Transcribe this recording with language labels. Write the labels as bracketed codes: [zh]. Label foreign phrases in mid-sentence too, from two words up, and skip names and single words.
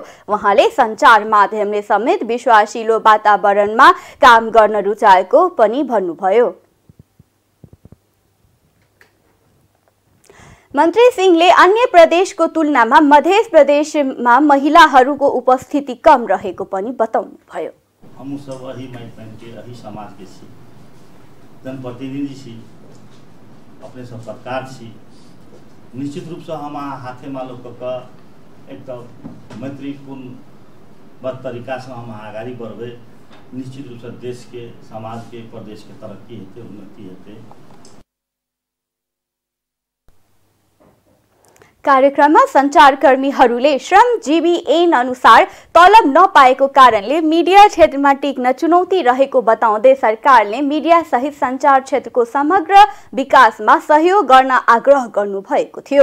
[ne] उहाँले संचार माध्यमले समेत विश्वासिलो वातावरणमा काम गर्न रुचाएको पनि भन्नुभयो। मन्त्री सिंहले अन्य प्रदेशको तुलनामा मध्य प्रदेशमा महिलाहरूको उपस्थिति कम रहेको पनि बताउनुभयो। [mai] हम सब अही मैदान के अही समाज के छी, जनप्रतिनिधि छी, अपने सब सरकार छी। निश्चित रूप से हम हाथेमा लोकका एकदम मैत्रीपूर्ण तरीका से हम [ne] अगाडि बढ्दै [mai] निश्चित रूप से देश के, समाज के, प्रदेश के तरक्की हेतु उन्नति हेतु। [ne] कार्यक्रममा सञ्चारकर्मीहरूले श्रमजीवी ऐन अनुसार तलब नपाएको कारणले मिडिया क्षेत्रमा टिक्न चुनौती रहेको बताउँदै सरकारले मिडिया सहित सञ्चार क्षेत्रको समग्र विकासमा सहयोग गर्न आग्रह गर्नुभएको थियो।